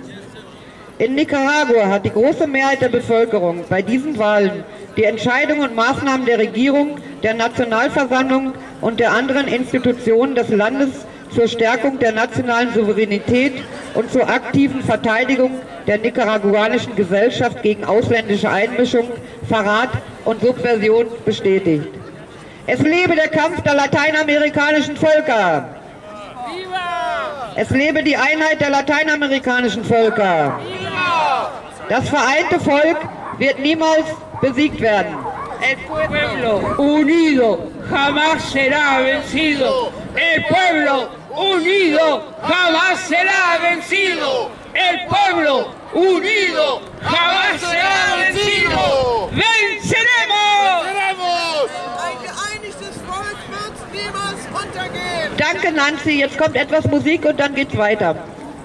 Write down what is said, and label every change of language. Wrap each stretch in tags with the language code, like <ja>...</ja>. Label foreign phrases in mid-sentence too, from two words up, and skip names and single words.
<de>In Nicaragua hat die große Mehrheit der Bevölkerung bei diesen Wahlen die Entscheidungen und Maßnahmen der Regierung, der Nationalversammlung und der anderen Institutionen des Landes zur Stärkung der nationalen Souveränität und zur aktiven Verteidigung der nicaraguanischen Gesellschaft gegen ausländische Einmischung, Verrat und Subversion bestätigt. Es lebe der Kampf der lateinamerikanischen Völker! Es lebe die Einheit der lateinamerikanischen Völker! Das vereinte Volk wird niemals besiegt werden.</de> <es>El pueblo unido jamás será vencido. El pueblo unido jamás será vencido. El pueblo unido jamás será vencido. ¡Venceremos!</es> <de>Ein geeinigtes Volk wird niemals untergehen. Danke, Nancy. Jetzt kommt etwas Musik und dann geht's weiter.</de>